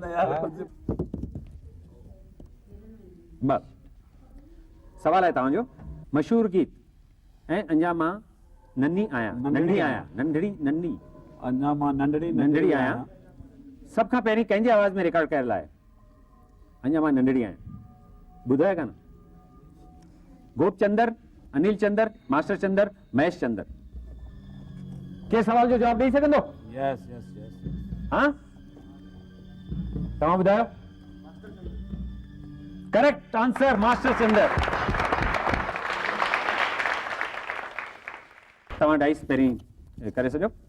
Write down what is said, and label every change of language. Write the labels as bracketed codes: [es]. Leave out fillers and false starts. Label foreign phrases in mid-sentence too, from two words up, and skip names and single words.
[sd] बस सवाल आहे तव्हांजो, मशहूर गीत ऐं अञा मां नंढी आहियां, नंढड़ी अञा मां नंढड़ी आहियां, सभ खां पहिरीं कंहिंजे आवाज़ में रिकॉर्ड कयल आहे? अञा मां नंढड़ी आहियां। ॿुधायो कान? गोपचंदर, अनिल चंदर, मास्टर चंदर, महेश चंदर। के सवाल जो जवाब ॾेई सघंदो? यस। हाँ, तव्हां ॿुधायो। [en] correct answer, मास्टर चंदर। [sd] तव्हां डाइस पहिरीं करे सॼो।